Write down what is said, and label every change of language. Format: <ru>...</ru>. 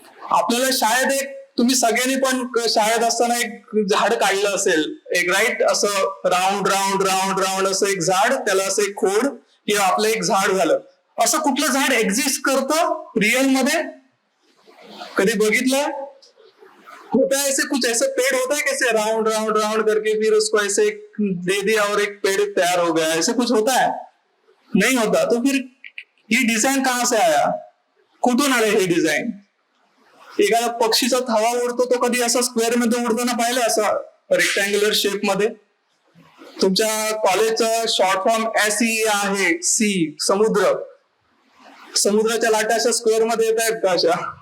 <mr>आपल्याला शाळेत तुम्ही सगळ्यांनी पण शाळेत असताना एक झाड काढलं असेल, एक राईट, असं राऊंड राऊंड राऊंड राऊंड असं एक झाड, त्याला असं एक खोड किंवा आपलं एक झाड झालं. असं कुठलं झाड एक्झिस्ट करतं रिअल मध्ये? कधी बघितलं?</mr> <hi>होता है ऐसे, कुछ ऐसे पेड़ होता है कैसे राउंड राउंड राउंड करके फिर उसको ऐसे दे दिया और एक पेड़ तैयार हो गया, ऐसे कुछ होता है? नहीं होता. तो फिर ये डिझाईन कहाँ से आया?</hi> <mr>कुठून आले हे डिझाईन? एखादा पक्षीचा थवा उडतो तो कधी असा स्क्वेअर मध्ये उडताना पाहिलं, असा रेक्टँग्युलर शेप मध्ये? तुमच्या कॉलेजचा शॉर्ट फॉर्म SE आहे, सी, समुद्र. समुद्राच्या लाटा अशा स्क्वेअर मध्ये येत आहेत का अशा?</mr>